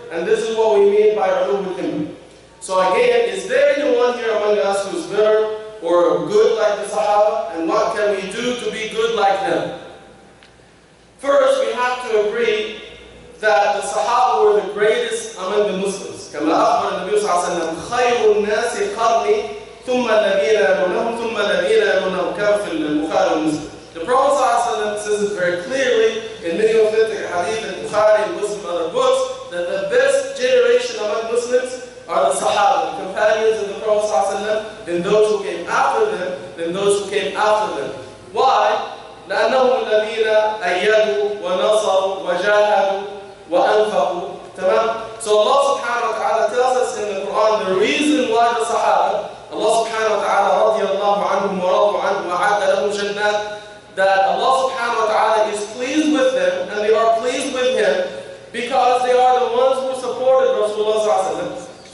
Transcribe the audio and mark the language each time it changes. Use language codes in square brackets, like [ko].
[en] And this is what we mean by ulul himma. So again, is there anyone here among us who's better or good like the Sahaba? And what can we do to be good like them? First, we have to agree that the Sahaba were the greatest among the Muslims. [ar] كما أخبر النبي صلى الله عليه وسلم خير الناس قرني ثم الذين يلونهم ثم الذين يلونهم كما في البخاري ومسلم. [en] The Prophet [ar] صلى الله عليه وسلم [en] says it very clearly in many authentic hadith and Bukhari and Muslim other books that the best generation among Muslims are the Sahaba, the companions of the Prophet صلى الله عليه وسلم, then those who came after them, then those who came after them. Why? [ar] لأنهم الذين أيدوا ونصروا وجاهدوا وأنفقوا. [en] So Allah subhanahu wa ta'ala tells us in the Quran the reason why the Sahaba, Allah subhanahu wa ta'ala radiyallahu anhum wa radu anhum wa a'adda lahum jannat, that Allah subhanahu wa ta'ala is pleased with them and they are pleased with Him because they are the ones who supported Rasulullah sallallahu alaihi wasallam.